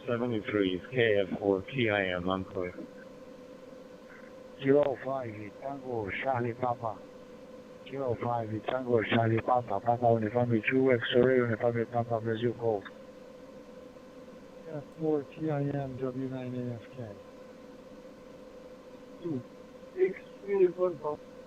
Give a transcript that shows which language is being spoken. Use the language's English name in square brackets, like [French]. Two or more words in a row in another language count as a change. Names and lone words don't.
[English] 73 is KF4 TIM, I'm clear. 05 Tango Charlie Papa. 05 Tango Charlie Papa. Papa Uniforme 2 X-ray Uniforme Papa Brazil Gold. F4 TIM W9AFK. 2 X Uniform Papa.